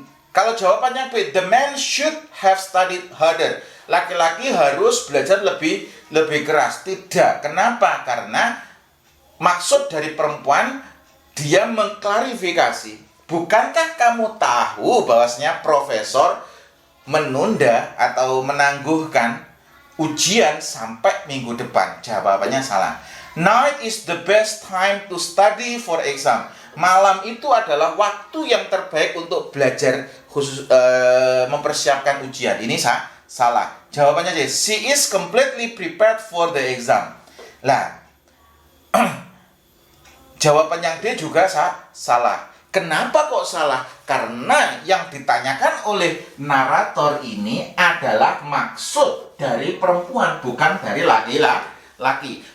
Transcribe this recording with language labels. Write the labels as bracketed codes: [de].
[id] Kalau jawabannya B, [en] the man should have studied harder. [id] Laki-laki harus belajar lebih keras. Tidak. Kenapa? Karena maksud dari perempuan, dia mengklarifikasi. Bukankah kamu tahu bahwasanya profesor menunda atau menangguhkan ujian sampai minggu depan? Jawabannya salah. [en] Night is the best time to study for exam. [id] Malam itu adalah waktu yang terbaik untuk belajar khusus mempersiapkan ujian. Ini salah. Jawabannya aja. [en] She is completely prepared for the exam. [id] Lah, jawaban yang D juga salah. Kenapa kok salah? Karena yang ditanyakan oleh narator ini adalah maksud dari perempuan, bukan dari laki-laki.